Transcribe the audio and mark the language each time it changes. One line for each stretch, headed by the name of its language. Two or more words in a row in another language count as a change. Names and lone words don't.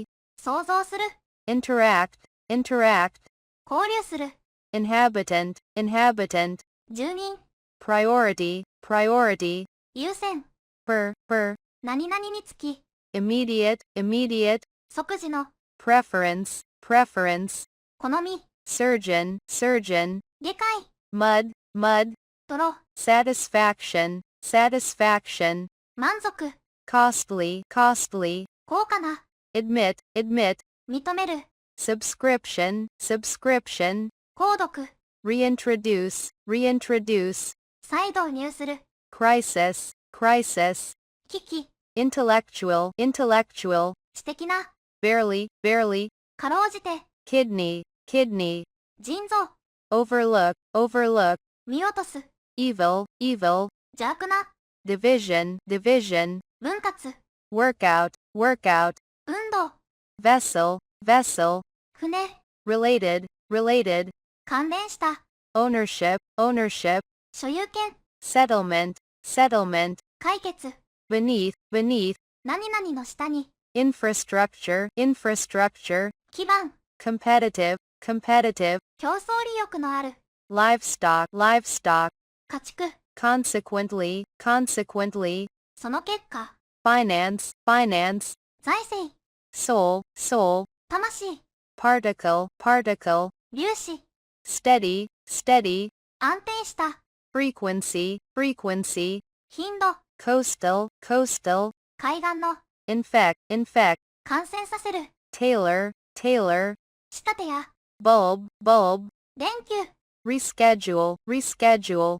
Japanese: 想像する、
English: interact, interact,
Japanese: 交流する、
English: inhabitant, inhabitant,
Japanese: 住人、
English: priority, priority,
Japanese: 優先、
English: per,
Japanese: 何々につき、
English: immediate, immediate,
Japanese: 即時の、
English: preference, preference,
Japanese: 好み、
English: surgeon, surgeon,
Japanese: 外科医、
English: mud, mud,
Japanese: 泥、
English: satisfaction, satisfaction,
Japanese: 満足、
English: costly, costly,
Japanese: 高価な、
English: admit, admit,
Japanese: 認める、
English: subscription, subscription,
Japanese: 購読、
English: reintroduce, reintroduce,
Japanese: 再導入する、
English: crisis, crisis,
Japanese: 危機、
English: intellectual, intellectual,
Japanese: 知的な、
English: barely, barely,
Japanese: かろうじて、
English: kidney, kidney,
Japanese: 腎臓、
English: overlook, overlook,
Japanese: 見落とす、
English: evil, evil,
Japanese: 邪悪な、
English: division, division,
Japanese: 分割、
English: workout, workout,
Japanese: 運動、
English: vessel, vessel,
Japanese: 船、
English: related, related,
Japanese: 関連した、
English: ownership, ownership,
Japanese: 所有権、
English: settlement, settlement,
Japanese: 解決、
English: beneath, beneath,
Japanese: 何々の下に、
English: infrastructure, infrastructure,
Japanese: 基盤、
English: competitive, competitive,
Japanese: 競争力のある、
English: livestock, livestock,
Japanese: 家畜、
English: consequently, consequently,
Japanese: その結果、
English: finance, finance,
Japanese: 財政、
English: soul, soul,
Japanese: 魂、
English: particle, particle,
Japanese: 粒子、
English: steady, steady,
Japanese: 安定した、
English: frequency, frequency,
Japanese: 頻度、
English: coastal, coastal,
Japanese: 海岸の、
English: infect, infect,
Japanese: 感染させる、
English: tailor, tailor,
Japanese: 仕立てや、
English: bulb, bulb,
Japanese: 連休、
English: reschedule, reschedule,